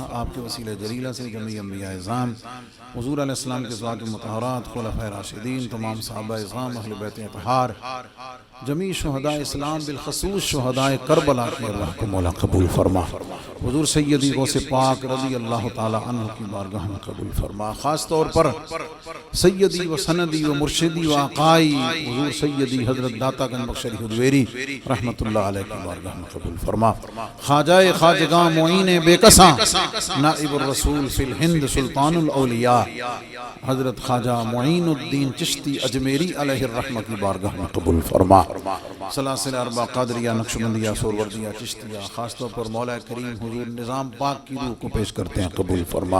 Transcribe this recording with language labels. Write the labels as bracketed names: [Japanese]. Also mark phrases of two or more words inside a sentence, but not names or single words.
[Urdu] آپ کے وسیلہ جلیلہ سے جمیع انبیاء اعظام، حضور [Arabic] علیہ السلام [Urdu] کے ازواج مطہرات، خلفائے راشدین، تمام صحابہ اعظام، اہل بیت اطہار، جمیع شہداء اسلام، بالخصوص شہداء کربلا کی ارواح کو مولا قبول فرما۔ حضور سیدی غوث پاک [Arabic] رضی اللہ تعالی عنہ [Urdu] کی بارگاہ میں قبول فرما۔ خاص طور پر [Arabic] سیدی و سندی و مرشدی و آقائی [Urdu] حضور سیدی حضرت داتا گنج بخش علی حضویری [Arabic] رحمت اللہ علیہ [Urdu] کی بارگاہ میں قبول فرما۔ خواجہ خواجگاں معین بے کساں، نائب الرسول فی الہند سلطان الاولیاء، حضرت خواجہ معین الدین چشتی اجمیری [Arabic] علیہ الرحمہ [Urdu] کی بارگاہ میں قبول فرما۔ سلاسل اربع قادریہ، نقشبندیہ، سوروردیہ، چشتیہ، خاص طور پر مولا کریم حضور نظام پاک کی روح کو پیش کرتے ہیں، قبول فرما۔